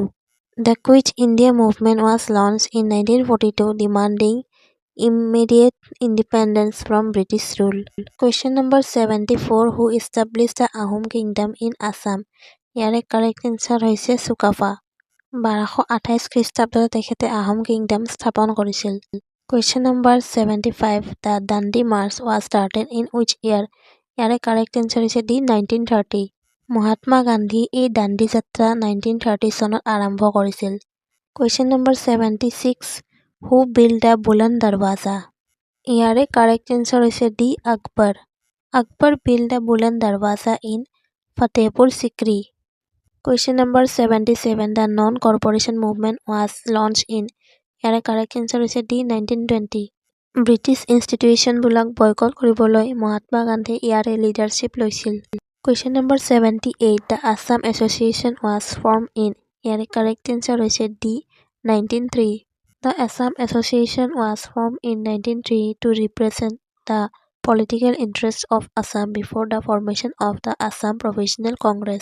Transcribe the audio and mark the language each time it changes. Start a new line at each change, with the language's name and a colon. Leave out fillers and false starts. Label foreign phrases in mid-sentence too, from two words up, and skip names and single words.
English: The Quit India movement was launched in 1942, demanding immediate independence from British rule. Question number 74. Who established the Ahom Kingdom in Assam? Here correct answer is Sukafa.
Assamese: 1228 খ্ৰীষ্টাব্দত তেখেতে আহোম কিংডম স্থাপন কৰিছিল।
English: Question number 75. The Dandi March was started in which year? ইয়াৰে correct answer হৈছে D. 1930.
Assamese: মহাত্মা গান্ধী এই দাণ্ডি যাত্ৰা 1930 চনত আৰম্ভ কৰিছিল।
English: Question number 76. Who built the Buland Darwaza? ইয়াৰে correct answer হৈছে D. Akbar. Akbar built the Buland Darwaza in Fatehpur Sikri. Question number 77. The non-corporation movement was launched in. ইয়াৰে correct answer হৈছে D. 1920.
Assamese: ব্ৰিটিছ ইনষ্টিটিউশ্যনবিলাক বয়কট কৰিবলৈ মহাত্মা গান্ধী ইয়াৰে লিডাৰশ্বিপ লৈছিল।
English: Question number 78. The Assam Association was formed in. ইয়াৰে correct answer হৈছে D. 1903. The Assam Association was formed in 1903 to represent the political interests of Assam before the formation of the Assam Provisional Congress.